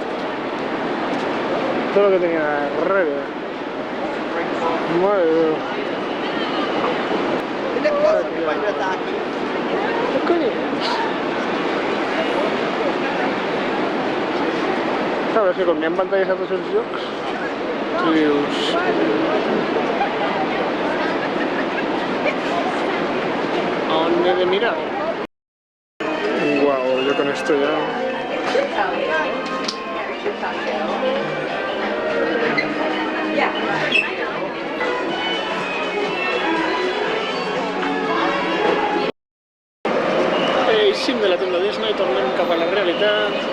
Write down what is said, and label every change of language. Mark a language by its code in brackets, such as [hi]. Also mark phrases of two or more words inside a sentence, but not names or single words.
[es] Todo lo que tenía darrere. Madre mía. ¿Qué coño? Sabes que [ca] com n'hi ha pantalles a tots els jocs, tu dius... ¿On he de mirar? [es] Guau, yo con esto ya... [ca] Eixim de la tenda Disney, tornem cap a la realitat.